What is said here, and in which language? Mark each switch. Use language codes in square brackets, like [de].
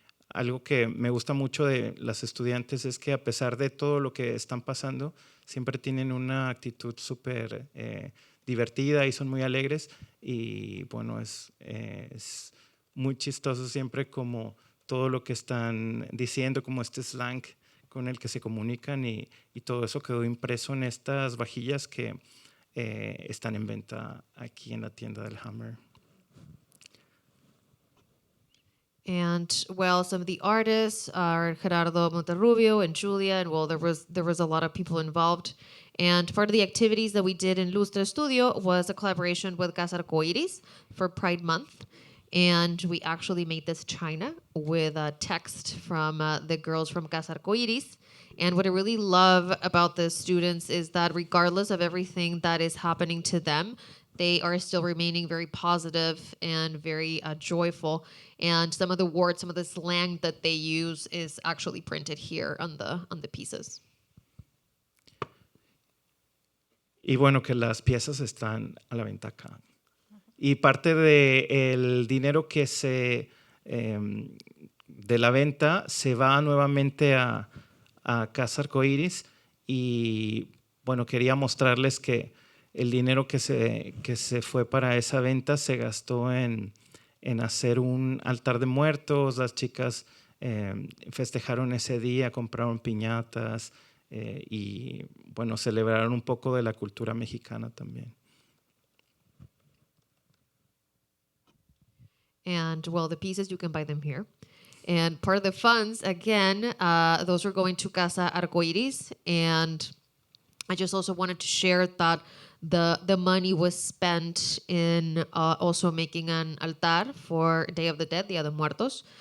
[es] Algo que me gusta mucho de las estudiantes es que, a pesar de todo lo que están pasando, siempre tienen una actitud súper divertida y son muy alegres, y bueno, es muy chistoso siempre como todo lo que están diciendo, como este slang con el que se comunican, y todo eso quedó impreso en estas vajillas que están en venta aquí en la tienda del Hammer. [en] And well, some of the artists are Gerardo Monterrubio and Julia, and well, there was a lot of people involved. And part of the activities that we did in Lustre Studio was a collaboration with Casa Arcoiris for Pride Month. And we actually made this china with a text from the girls from Casa Arcoiris. And what I really love about the students is that regardless of everything that is happening to them, they are still remaining very positive and very joyful. And some of the words, some of the slang that they use is actually printed here on the pieces. [es] Y bueno, que las piezas están a la venta acá. Y parte del dinero que de la venta se va nuevamente a Casa Arcoiris. Y bueno, quería mostrarles que el dinero que se fue para esa venta se gastó en hacer un altar de muertos. Las chicas festejaron ese día, compraron piñatas y bueno, celebraron un poco de la cultura mexicana también. [en] And well, the pieces, you can buy them here. And part of the funds, again, those are going to Casa Arcoiris. And I just also wanted to share that the money was spent in also making an altar for Day of the Dead, Dia de Muertos.